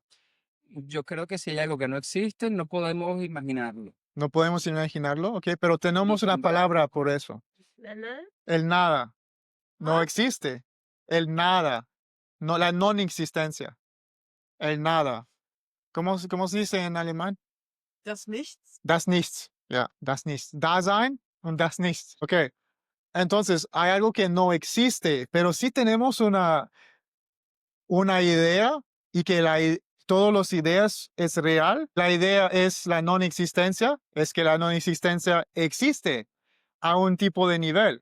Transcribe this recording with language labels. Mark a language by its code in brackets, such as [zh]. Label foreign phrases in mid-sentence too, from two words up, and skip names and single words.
[es] yo creo que si hay algo que no existe, no podemos imaginarlo. No podemos imaginarlo, ¿ok? Pero tenemos una palabra por eso. El nada. No existe. El nada. No, la non existencia. El nada. ¿Cómo se dice en alemán? [de] Das Nichts. Das Nichts. Ja, das Nichts. Dasein und das Nichts. [es] Ok. Entonces, hay algo que no existe, pero sí tenemos una idea y que todas las ideas es real. La idea es la non existencia, es que la non existencia existe a un tipo de nivel.